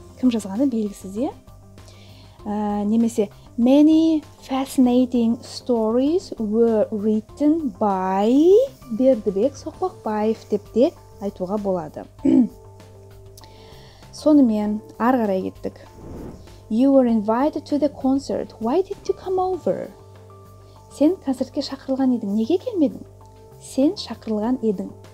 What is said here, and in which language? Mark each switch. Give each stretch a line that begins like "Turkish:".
Kazakh: Кім жазғаны белгісіз, Немесе
English: Many fascinating stories were written by
Kazakh: Бердібек Соқпақбаев деп те айтуға болады. Сонымен ары қарай кеттік.
English: You were invited to the concert. Why didn't you come over?
Kazakh: Сен концертке шақырылған едің. Неге келмедің? Сен шақырылған едің.